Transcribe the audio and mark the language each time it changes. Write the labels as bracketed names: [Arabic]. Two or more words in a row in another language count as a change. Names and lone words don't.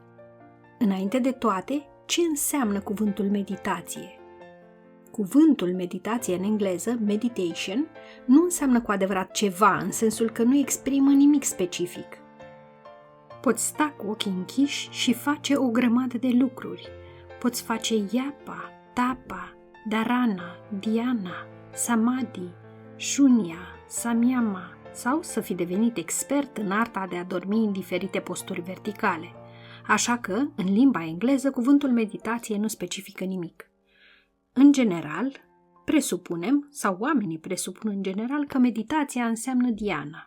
[Romanian] Înainte de toate, ce înseamnă cuvântul meditație? Cuvântul meditație în engleză, meditation, nu înseamnă cu adevărat ceva, în sensul că nu exprimă nimic specific. Poți sta cu ochii închiși și face o grămadă de lucruri. Poți face [Sanskrit] yapa, tapa, dharana, dhyana, samadhi, shunya, samyama [Romanian] sau să fi devenit expert în arta de a dormi în diferite posturi verticale. Așa că, în limba engleză, cuvântul meditație nu specifică nimic. În general, presupunem, sau oamenii presupun în general, că meditația înseamnă dhyana.